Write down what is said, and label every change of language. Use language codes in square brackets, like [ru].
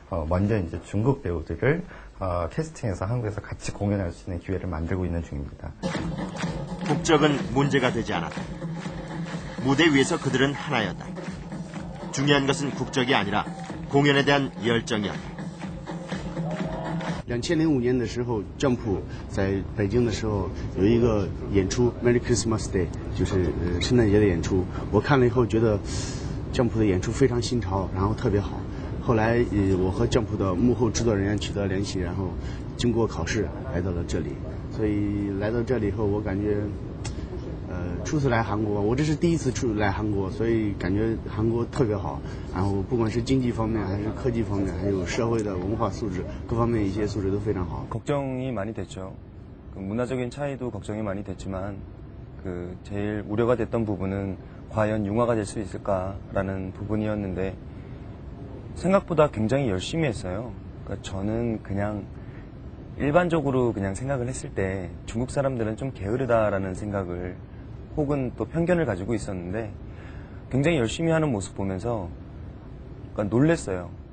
[ko] 먼저 이제 중국 배우들을 캐스팅해서 한국에서 같이 공연할 수 있는 기회를 만들고 있는 중입니다. 국적은 문제가 되지 않았다. 무대 위에서 그들은 하나였다. 중요한 것은 국적이 아니라 공연에 대한 열정이었다. [zh] 2005年的时候 ，Jump 在北京的时候有一个演出 ，Merry Christmas Day， 就是圣诞节的演出。我看了以后觉得 Jump 的演出非常新潮，然后特别好。后来我和 Jump 的幕后制作人员取得联系，然后经过考试来到了这里。所以来到这里以后，我感觉初次来韩国，我这是第一次来韩国，所以感觉韩国特别好。然后不管是经济方面，还是科技方面，还有社会的文化素质，各方面一些素质都非常好。 [ko] 걱정이 많이 됐죠. 문화적인 차이도 걱정이 많이 됐지만 제일 우려가 됐던 부분은 과연 융화가 될 수 있을까라는 부분이었는데 생각보다 굉장히 열심히 했어요. 그러니까 저는 그냥 일반적으로 그냥 생각을 했을 때 중국 사람들은 좀 게으르다라는 생각을 혹은 또 편견을 가지고 있었는데 굉장히 열심히 하는 모습 보면서 그러니까 놀랬어요.